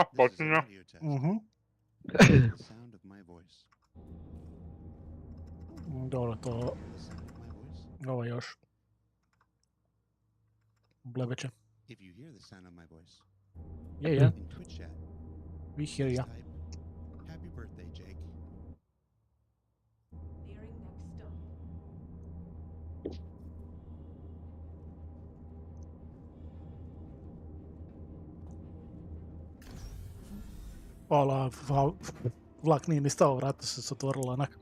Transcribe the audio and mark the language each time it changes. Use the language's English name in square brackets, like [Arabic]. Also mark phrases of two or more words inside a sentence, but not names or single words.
[English] This is a [Croatian] počinje. [English] radio test. The sound of my voice. [Croatian] Dobro, to [English] Hear the sound of my voice? [Croatian] ovo još. Blebeće. [English] If you hear the sound of my voice [Croatian] Je. [English] in Twitch chat, We hear ya. type "Happy birthday, Jake." [Croatian] Ola, vlak nije ni stao, vrata se otvorila onak.